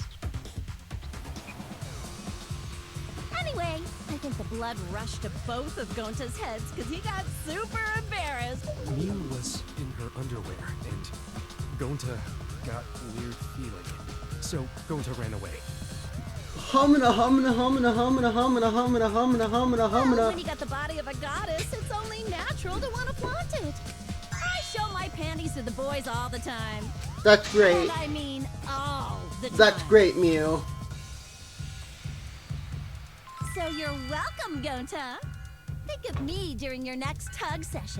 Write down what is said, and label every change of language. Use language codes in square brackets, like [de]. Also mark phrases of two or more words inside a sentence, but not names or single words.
[en] Anyway, I think the blood rushed to both of Gonta's heads because he got super embarrassed. Mew was in her underwear, and Gonta got a weird feeling. So Gonta ran away. Humana, humana, humana, humana, humana, humana, humana, humana, Well, humana. when you got the body of a goddess, it's only natural to want to flaunt it. I show my panties to the boys all the time. That's great. And I mean all the time. That's great, Mew. So you're welcome, Gonta. Think of me during your next tug session.